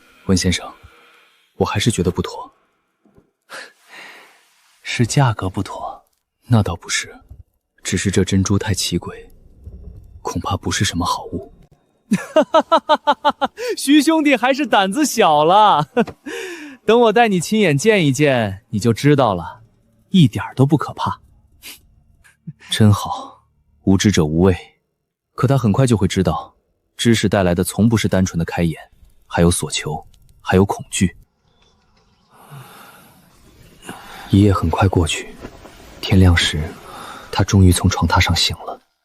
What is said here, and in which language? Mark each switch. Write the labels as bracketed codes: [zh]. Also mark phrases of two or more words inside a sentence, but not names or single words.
[zh] 文先生，我還是覺得不妥。是價格不妥？那倒不是，只是這珍珠太奇詭，恐怕不是什麼好物。徐兄弟還是膽子小了，等我帶你親眼見一見，你就知道了，一點都不可怕。真好，無知者無畏。可他很快就會知道，知識帶來的從不是單純的開眼，還有所求，還有恐懼。一夜很快過去，天亮時，他終於從床榻上醒了。